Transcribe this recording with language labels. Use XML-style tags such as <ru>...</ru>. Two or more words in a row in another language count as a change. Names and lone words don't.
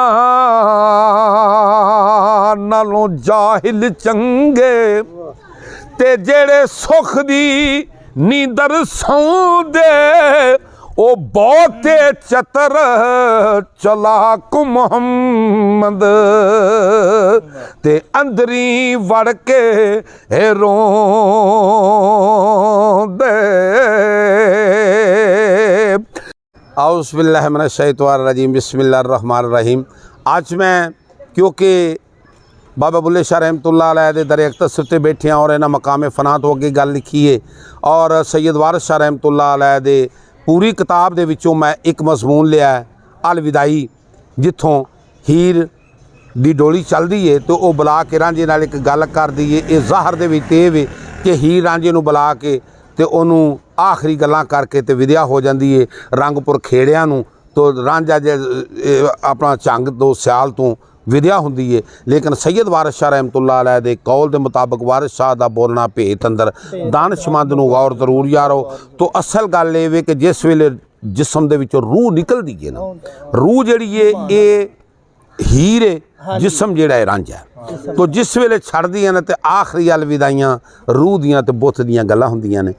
<pa>نالوں جاہل چنگے تے جیڑے سکھ دی نیندر سوندے او بہتے چتر چالاک محمد تے اندری وڑ کے روندے.</pa> <ar>أعوذ بالله من الشيطان الرجيم، بسم الله الرحمن الرحيم.</ar> <pa>آج میں کیونکہ بابا بلھے شاہ</pa> <ar>رحمة الله عليه</ar> <pa>دے در اقدس تے بیٹھے ہیں اور انہاں مقام فنا تو اگے گل لکھی ہے اور سید وارث شاہ</pa> <ar>رحمة الله عليه</ar> <pa>دے پوری کتاب دے وچوں میں ایک مضمون لیا الوداعی، جتھوں ہیر دی ڈولی چلدی ہے تو وہ بلا کے رانجھے نال ایک گل کردی ہے. یہ ظاہر دے وچ ایہہ وے کہ ہیر رانجھے نوں بلا کے تے اوہنوں آخری گلاں کر کے تے ودا ہو جاتی ہے رنگپور کھیڑیاں نوں. تو رانجھا جے اپنا جھنگ تو سیال تو ودا ہوندی ہے، لیکن سید وارث شاہ</pa> <ar>رحمة الله عليه</ar> <pa>دے قول کے مطابق وارث شاہ کا بولنا بھیت اندر دانشمند نوں غور ضرور یارو. تو اصل گل یہ وے کہ جس ویلے جسم دے وچوں روح نکلدی ہے نا، روح جہڑی ہے یہ ہیر ہے، جسم جہڑا ہے رانجھا ہے. تو جس ویلے چھڈدی ہے نا تو آخری الوداعیاں روح دیاں تے بت دیاں گلاں ہندیاں نے.</pa>